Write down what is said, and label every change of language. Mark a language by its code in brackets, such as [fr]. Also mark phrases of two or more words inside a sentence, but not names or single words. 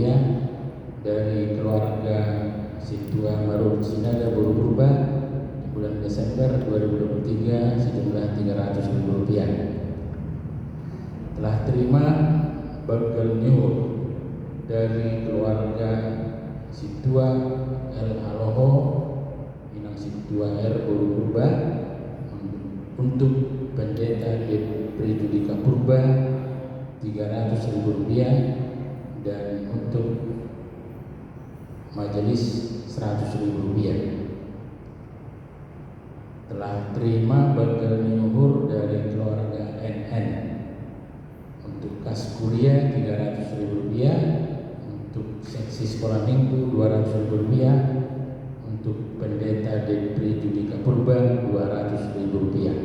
[id] Dari keluarga Sidua Marun Sinaga Guru Purba di bulan Desember 2023 sejumlah Rp300.000. Telah terima bagel nyuhur dari keluarga Sidua L Aloho Minang Sidua R Guru Purba untuk pendeta Depri Judika Purba Rp300.000 dan untuk majelis Rp100.000. Telah terima bagel nyuhur dari keluarga NN untuk kas kuliah Rp300.000, untuk seksi sekolah minggu Rp200.000, untuk pendeta Depri Judika Purba Rp200.000.